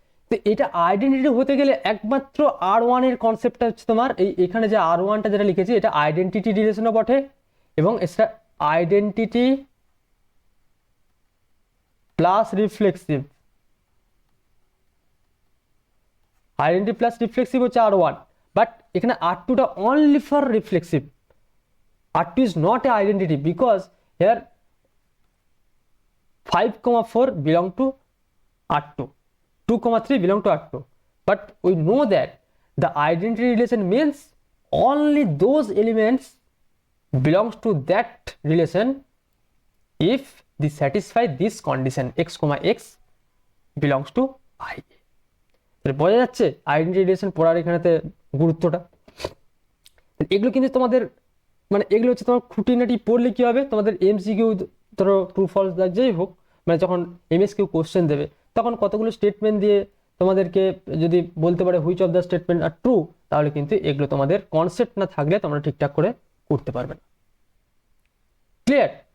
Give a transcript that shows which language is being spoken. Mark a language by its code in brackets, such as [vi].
[bn] তো এটা আইডেন্টিটি হতে গেলে একমাত্র R1 এর কনসেপ্টটা হচ্ছে তোমার এখানে যে R1 টা যেটা লিখেছি এটা আইডেন্টিটি রিলেশনও বটে এবং এটা identity plus reflexive, identity plus reflexive হচ্ছে R1, বাট এখানে R2 টা only for reflexive. [en] R2 is not a identity because here 5,4 belong to R2, 2,3 belong to R2, but we know that the identity relation means only those elements belongs to that relation if they satisfy this condition x, x belongs to I. [bn] বোঝা যাচ্ছে identity relation পড়ার এখানেতে গুরুত্বটা। এগুলো কিন্তু তোমাদের মানে এগুলো হচ্ছে তোমার খুঁটিনাটি পড়লে কি হবে, তোমাদের এমসিকিউ ধরো ট্রু ফলস যেই হোক, মানে যখন এমএসকিউ কোশ্চেন দেবে তখন কতগুলো স্টেটমেন্ট দিয়ে তোমাদেরকে যদি বলতে পারে [en] which of the statement are true, [bn] তাহলে কিন্তু এগুলো তোমাদের কনসেপ্ট না থাকলে তোমরা ঠিকঠাক করে করতে পারবে না। ক্লিয়ার?